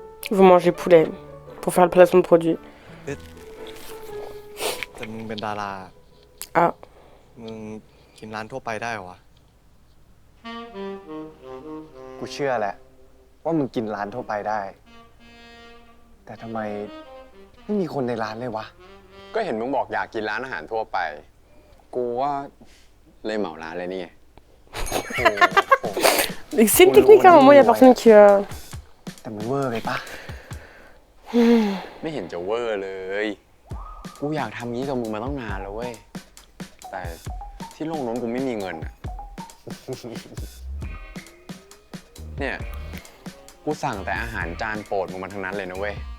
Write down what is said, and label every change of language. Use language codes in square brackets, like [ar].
[fr] Vous mangez poulet pour faire le placement de produit. [th] แต่มึงเป็นดารา Ah, มึงกินร้านทั่วไปได้เหรอวะ กูเชื่อแหละ ว่ามึงกินร้านทั่วไปได้ แต่ทำไมไม่มีคนในร้านเลยวะ ก็เห็นมึงบอกอยากกินร้านอาหารทั่วไป กูว่าเลยเหมาร้านเลยนี่ไง [fr] mais c'est une technique à un moment, il n'y a personne qui. [th] แต่มันเวอร์ไปปะ ไม่เห็นจะเวอร์เลย กูอยากทำงี้กับมึงมาตั้งนานแล้วเว้ย แต่ที่โลกนู้นกูไม่มีเงินอะ เนี่ย กูสั่งแต่อาหารจานโปรดมึงมาทั้งนั้นเลยนะเว้ย